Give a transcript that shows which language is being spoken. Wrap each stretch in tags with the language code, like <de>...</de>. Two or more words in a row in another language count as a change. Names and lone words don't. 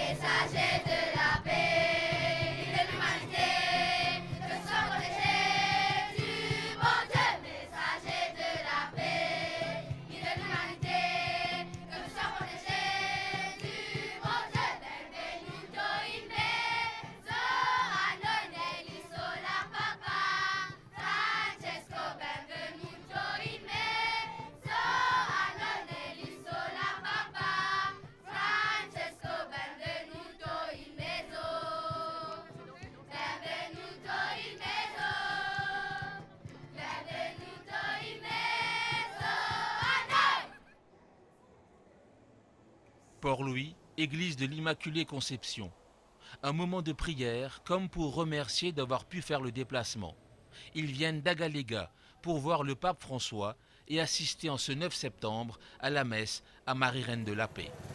<fr>messager de la paix et de l'humanité, que ce soit protégé du bon Dieu, messager de la paix et de l'humanité, que ce soit protégé du bon Dieu,</fr> <it>benvenuto in mezzo a noi nell'isola Papa, Francesco, benvenuto in mezzo a noi nell'isola Papa, Francesco, benvenuto in mezzo, benvenuto in mezzo, benvenuto in mezzo a noi.</it> <fr>Port-Louis, église de l'Immaculée Conception. Un moment de prière comme pour remercier d'avoir pu faire le déplacement. Ils viennent d'Agaléga pour voir le pape François et assister en ce 9 septembre à la messe à Marie-Reine de la Paix.</fr>